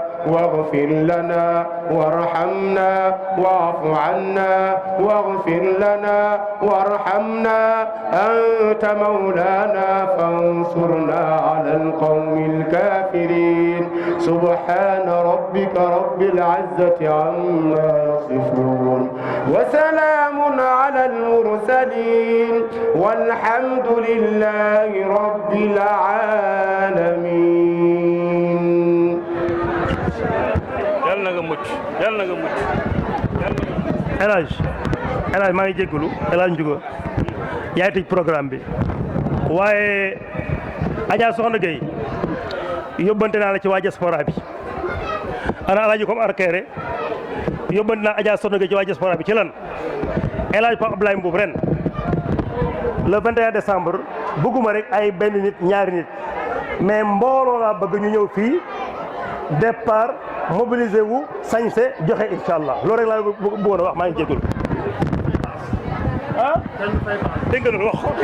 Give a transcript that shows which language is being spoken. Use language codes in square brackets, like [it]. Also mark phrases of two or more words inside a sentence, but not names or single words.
[ar] واغفر لنا وارحمنا واعف عنا واغفر لنا وارحمنا أنت مولانا فانصرنا على القوم الكافرين سبحان ربك رب العزة عما يصفون وسلام على المرسلين المرسلين والحمد لله رب العالمين. [wo] yàlla na nga mucc yàlla na nga mucc. El Hadj maa ngi jégalu El Hadj Ndiouga yaay tëj programme bi waaye Adja Soxna Gueye yóbbante naa la ci waa diaspora bi ana El Hadj comme arkeere yóbbante naa Adja Soxna Gueye ci waa diaspora bi ci lan El Hadj Pape Abdoulaye Mboub ren [fr] le 21 décembre [wo] bëgguma rek ay benn nit ñaari nit mais mbooloo laa bëgg ñu ñëw fii [fr] départ mobiliser [wo] wu sañse joxe [ar] إن شاء الله [wo] loolu rek laa bëggoon a wax maa ngi jégalu ah dégg nga wax